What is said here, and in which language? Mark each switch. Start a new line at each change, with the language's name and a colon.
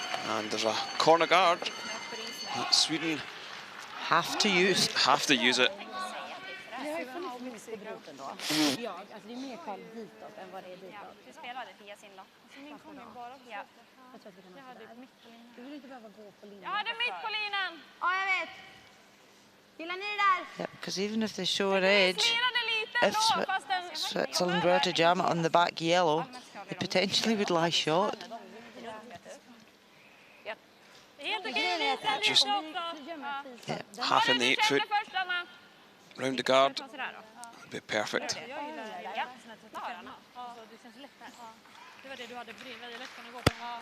English: And there's a corner guard that Sweden Have to use. have to use it.
Swedish: Ja, alltså det är mer kall ditåt än vad det är ditåt. Du spelade Pia sin då? Min kom ju bara. Ja. Jag tror att vi kan Jag hade mitt på linjen. Du vill inte behöva gå på linjen. Jag hade mitt på linjen! Ja, jag vet. Gillar ni det där?
English: Yeah, because even if they show an edge,
Swedish: Slirade lite
English: if Switzerland were to jam it on the back yellow, they potentially would lie short.
Swedish: Helt okej,
English: Just Yeah. half in the 8 foot, round the guard, would be perfect.
Swedish: Jag gillar det. Det känns lättare. Det var det du hade väldigt lätt att gå på.